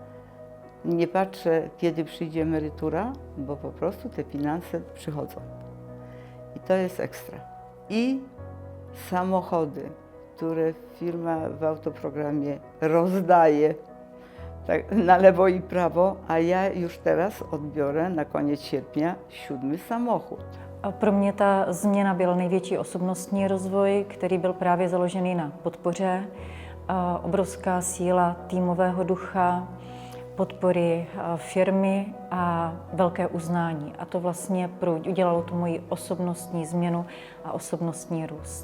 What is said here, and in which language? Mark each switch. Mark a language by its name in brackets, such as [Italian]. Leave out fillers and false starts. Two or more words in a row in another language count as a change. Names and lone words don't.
[Polish] Nie patrzę, kiedy przyjdzie emerytura, bo po prostu te finanse przychodzą. I to jest ekstra. I samochody, które firma w autoprogramie rozdaje tak, na lewo i prawo, a ja już teraz odbiorę na koniec sierpnia 7. samochód. [Czech] A pro mě ta změna byl největší osobnostní rozvoj, který byl právě založený na podpoře, obrovská síla týmového ducha, podpory firmy a velké uznání. A to vlastně udělalo tu moji osobnostní změnu a osobnostní růst.